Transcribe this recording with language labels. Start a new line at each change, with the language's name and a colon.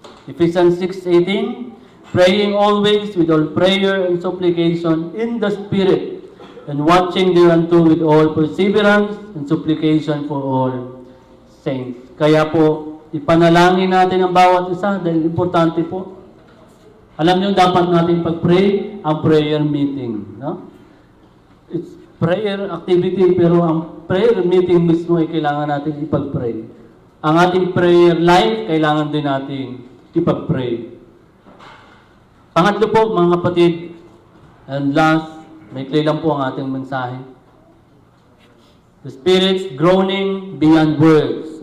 English: Ephesians 6:18, praying always with all prayer and supplication in the Spirit, and watching thereunto with all perseverance and supplication for all saints.
Filipino: Kaya po, ipanalangin natin ang bawat isa dahil importante po. Alam niyo, dapat natin pag-pray ang prayer meeting. No?
English: It's prayer activity,
Filipino: pero ang prayer meeting mismo ay kailangan natin ipag-pray. Ang ating prayer life, kailangan din natin ipag-pray. Pangatlo po, mga kapatid, and last, maikli lang po ang ating mensahe.
English: The Spirit's groaning beyond words.